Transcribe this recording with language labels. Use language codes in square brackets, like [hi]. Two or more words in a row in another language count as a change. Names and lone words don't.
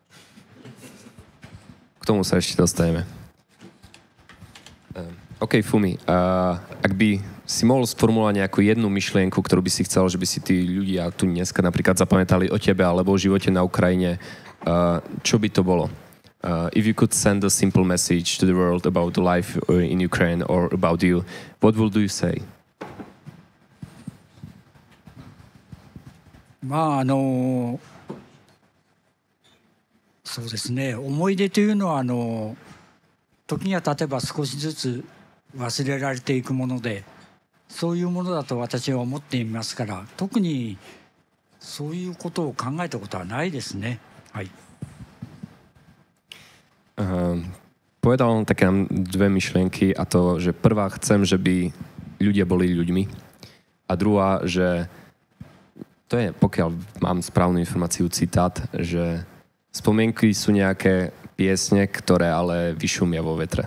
[sk] K tomu sa ešte dostaneme. OK, Fumi, ak by si mohol sformulovať nejakú jednu myšlienku, ktorú by si chcel, že by si tí ľudia tu dneska napríklad zapamätali o tebe alebo o živote na Ukrajine, čo by to bolo? [en] If you could send a simple message to the world about the life in Ukraine or about you, what would you say? [ja] そうですね、思い出というのは時には例えば少しずつ忘れられていくもので、そういうものだと私は思っていますから、特にそういうことを考えたことはないですね。はい。 [sk] Povedal on také nám dve myšlienky, a to, že prvá chcem, že by ľudia boli ľuďmi, a druhá, že to je, pokiaľ mám správnu informáciu, citát, že spomienky sú nejaké piesne, ktoré ale vyšumia vo vetre.